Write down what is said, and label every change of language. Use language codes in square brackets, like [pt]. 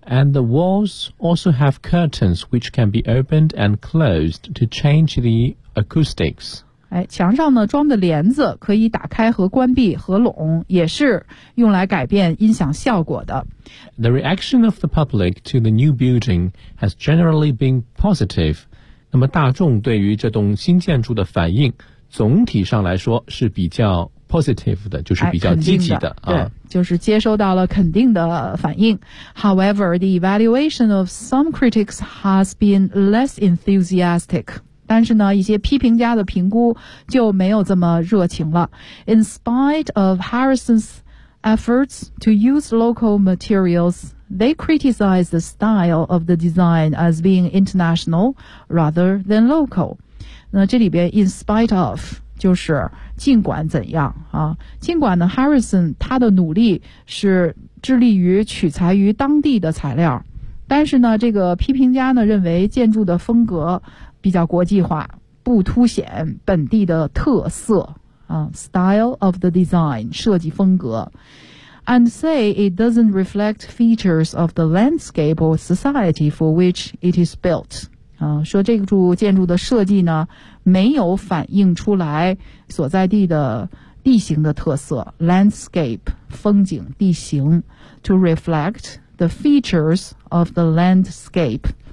[en] And the walls also have curtains which can be opened and closed to change the acoustics. [zh] 哎，墙上呢装的帘子可以打开和关闭合拢，也是用来改变音响效果的。 [en] The reaction of the public to the new building has generally been positive. [zh] 那么大众对于这栋新建筑的反应，总体上来说是比较 positive 的，就是比较积极的、啊、对，就是接收到了肯定的反应。 [en] However, the evaluation of some critics has been less enthusiastic. [zh] 但是呢，一些批评家的评估就没有这么热情了。 [en] In spite of Harrison's efforts to use local materials, they criticize the style of the design as being international rather than local. [zh] 那这里边 [en] in spite of [zh] 就是尽管怎样啊？尽管呢 ，Harrison 他的努力是致力于取材于当地的材料，但是呢，这个批评家呢认为建筑的风格。比较国际化，不凸显本地的特色啊 ， [en] style of the design [zh] 设计风格 ， [en] and say it doesn't reflect features of the landscape or society for which it is built [zh] 啊，说这个建筑的设计呢，没有反映出来所在地的地形的特色 ，landscape 风景地形 ， [en] to reflect the features of the landscape。